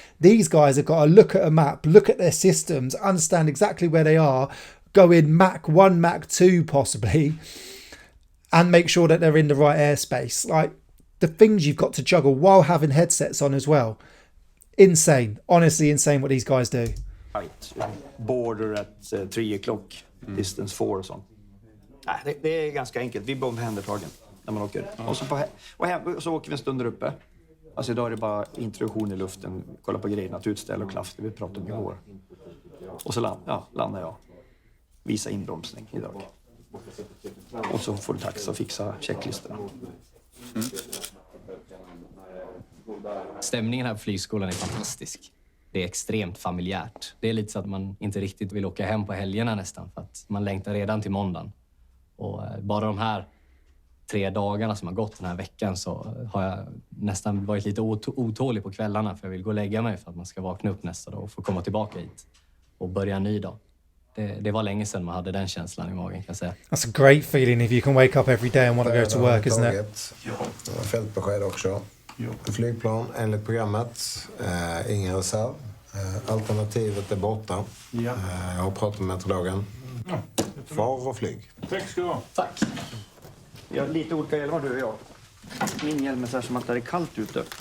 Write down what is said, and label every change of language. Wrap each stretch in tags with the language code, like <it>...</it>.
<en>These guys have got to look at a map, look at their systems, understand exactly where they are, go in Mach 1, Mach 2 possibly, and make sure that they're in the right airspace. Like the things you've got to juggle while having headsets on as well. Insane. Honestly insane what these guys do. Right. Border at 3 o'clock, distance 4</en> <sv>och sånt. Det är ganska enkelt. Vi blir omhändertagen när man åker. Och så åker vi en stund där uppe. Alltså idag är det bara introduktion i luften, kolla på grejerna, att utställa och klaff, det vi pratade om igår. Och så landar jag. Visa inbromsning idag. Och så får du taxa och fixa checklistorna. Stämningen här på flygskolan är fantastisk. Det är extremt familjärt. Det är lite så att man inte riktigt vill åka hem på helgerna nästan, för att man längtar redan till måndagen. Och bara de här 3 dagarna som har gått den här veckan så har jag nästan varit lite otålig på kvällarna, för jag vill gå och lägga mig för att man ska vakna upp nästa dag och få komma tillbaka hit och börja en ny dag. Det var länge sedan man hade den känslan i magen, kan jag säga.</sv> <en>That's a great feeling if you can wake up every day and want to go to work, isn't it?</en> <sv>Fältbesked också. Flygplan enligt programmet. Ingen reserv. Alternativet är borta. Jag har pratat med meteorologen. Far och flyg. Tack ska du ha. Tack. Vi har lite olika hjälmar du och jag. Min hjälm är så här som att det är kallt ute.</sv>